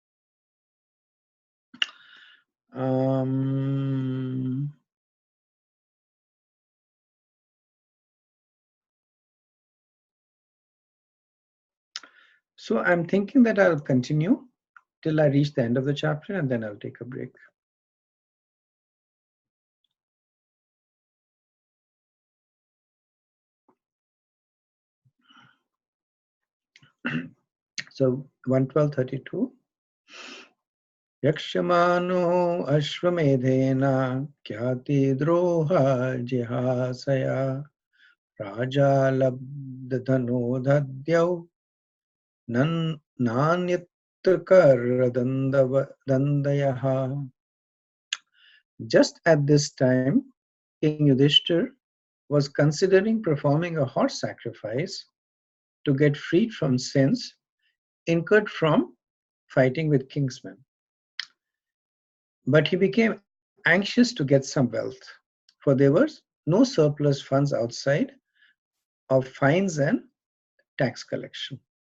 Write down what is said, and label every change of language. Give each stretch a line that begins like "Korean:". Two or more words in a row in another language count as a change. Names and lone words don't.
English: So I'm thinking that I'll continue till I reach the end of the chapter, and then I'll take a break. So 112:32.
Sanskrit: यक्ष्माणो अश्वमेधेन क्याति द्रोह जिहासया राजा लब्धनो दध्यौ नान्यत्तकरदण्डयः.
English: Just at this time, King Yudhishthir was considering performing a horse sacrifice to get freed from sins incurred from fighting with kingsmen. But he became anxious to get some wealth, for there was no surplus funds outside of fines and tax collection.